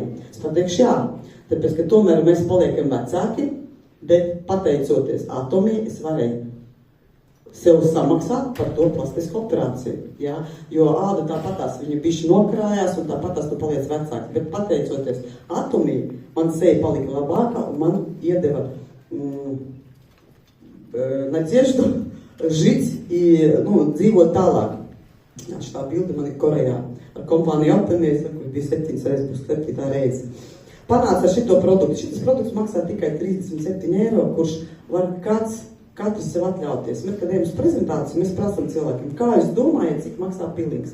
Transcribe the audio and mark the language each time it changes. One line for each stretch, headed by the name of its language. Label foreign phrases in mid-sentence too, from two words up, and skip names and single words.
Latvian: Es pateikšu, jā, tāpēc, ka tomēr mēs paliekam vecāki, bet pateicoties Atomijai, es varēju sev samaksāt par to plastisku operāciju. Ja? Jo āda tāpatās viņa bišķi nokrājās un tāpatās tu paliec vecāks. Bet pateicoties Atomijai, man seja palika labākā un man iedeva
Russian: надежду жить и
Latvian: dzīvot tālāk. Šitā bilde man ir Korejā. Ar kompāniju Atomija, kur bija 7 reizes, būs 7. reize. Panāca ar šito produktu. Šitas produkts maksā tikai 37 eiro, kurš var katrs sev atļauties. Mēs, kad ejam uz prezentāciju, mēs prasam cilvēkiem, kā jūs domājat, cik maksā pilings?